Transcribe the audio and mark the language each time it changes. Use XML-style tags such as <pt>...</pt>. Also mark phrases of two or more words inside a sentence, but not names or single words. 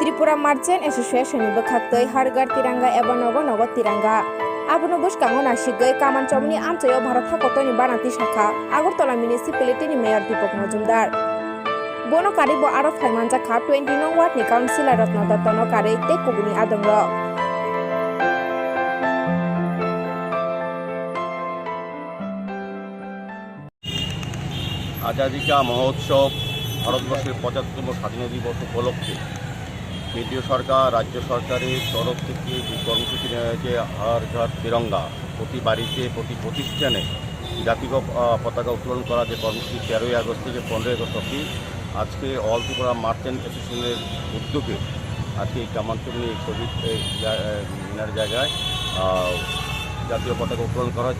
<trp>Tripura Merchant Association bokhaktoi hargar tiranga eba nogo nogo tiranga. Abono boskango nasigoi Kamanchomni amchayo Bharat hakotoni banati shakha Agartala Municipality ni Mayor Deepak Majumdar. Bono karibo aro phaimanja kha 20 nong ward ni councilor Ratna Datta no kare te kuguni adongro.</trp> <hi>आज़ादी का महोत्सव</hi> <bn>ভারতবর্ষের ৭৫তম স্বাধীনতা দিবস উপলক্ষে কেন্দ্রীয় সরকার রাজ্য সরকারের তরফ থেকে যে কর্মসূচি নেওয়া হয়েছে হর ঘর তিরঙ্গা, প্রতি বাড়িতে প্রতি প্রতিষ্ঠানে জাতীয় পতাকা উত্তোলন করা যে কর্মসূচি ১৩ই আগস্ট থেকে ১৫ই আগস্ট অবধি আজকে অল ত্রিপুরা মার্চেন্ট অ্যাসোসিয়েশনের উদ্যোগে আজকে কামানচমনি শহীদ মিনার জায়গায় জাতীয় পতাকা উত্তোলন করা হয়।</bn>